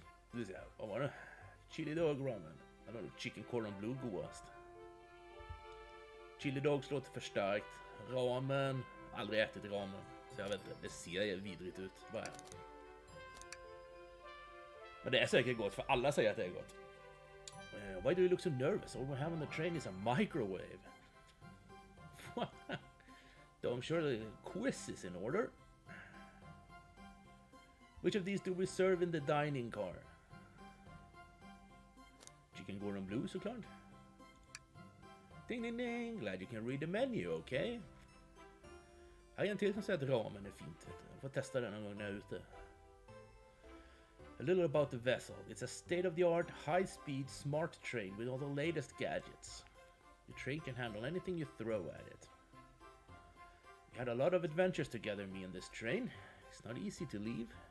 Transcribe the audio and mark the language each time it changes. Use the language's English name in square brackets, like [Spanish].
[Swedish] Du vill säga, vad var det? Chili dog ramen. Eller chicken cordon bleu godast. Chili dogs låter för starkt. Ramen, aldrig ätit ramen. Så jag vet inte, det ser vidrigt ut. Bara. Men det är säkert gott, för alla säger att det är gott. [English] Why do you look so nervous? All we have on the train is a microwave. I'm sure the quiz is in order. Which of these do we serve in the dining car? Chicken cordon bleu [Swedish] såklart. [English] Ding ding ding, glad you can read the menu, okay? [Swedish] Här är en till som säger att ramen är fint. Jag får testa den någon gång när jag är ute. [English] A little about the vessel. It's a state-of-the-art, high-speed, smart train with all the latest gadgets. The train can handle anything you throw at it. We had a lot of adventures together, me and this train. It's not easy to leave.